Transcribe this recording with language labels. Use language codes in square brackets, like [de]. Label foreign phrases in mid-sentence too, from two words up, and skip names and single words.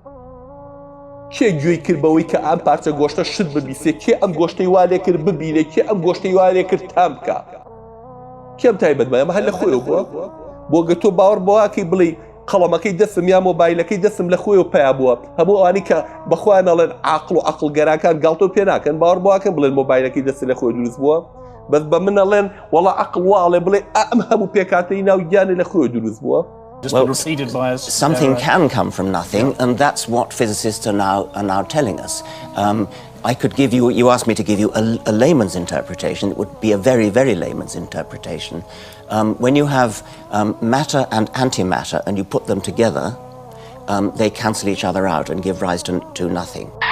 [ckb] کێ گوێی کرد بەوەی کە ئەم پارچە گۆشتە شت ببیسێ کێ ئەم گۆشتەی والێ کرد ببینێ کێ ئەم گۆشتەی والێ کرد تام بکە کێم تایبەتمە ئەمە هەر لە خۆیەوە بووە بۆ گە تۆ باوەڕ بۆواکەی بڵێ قەڵەمەکەی دەستم یا مۆبایلەکەی دەستم لە خۆیەوە پیا بووە هەموو ئەوانی کە بەخوایان ئەڵێن عاقڵ و عەقڵگەرەکان گاڵتۆ پێ ناکەن باوەڕ بۆواکەن بڵێن مۆبایلەکەی دەست لە خۆی دروست بووە بەس بە من ئەڵێن وەڵا عەقڵ واڵێ بڵێ ئەم هەموو پێکاتەی ناو گیانێ لە خۆی دروست بووە [en] Well, something can come from nothing, and that's what physicists are now telling us. I could give you. You asked me to give you a layman's interpretation. It would be a very, very layman's interpretation. When you have matter and antimatter, and you put them together, they cancel each other out and give rise to nothing.